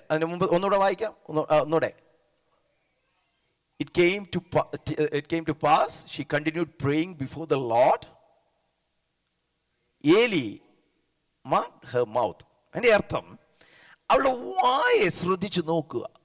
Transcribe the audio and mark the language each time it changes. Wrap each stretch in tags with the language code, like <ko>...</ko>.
<ml>അതിന് മുമ്പ് ഒന്നുകൂടെ വായിക്കാം, ഒന്നുകൂടെ.</ml> <en>It came to pass, she continued praying before the Lord. Eli marked her mouth.</en> <ml>അതിന്റെ അർത്ഥം അവളുടെ വായെ ശ്രദ്ധിച്ചു നോക്കുക.</ml>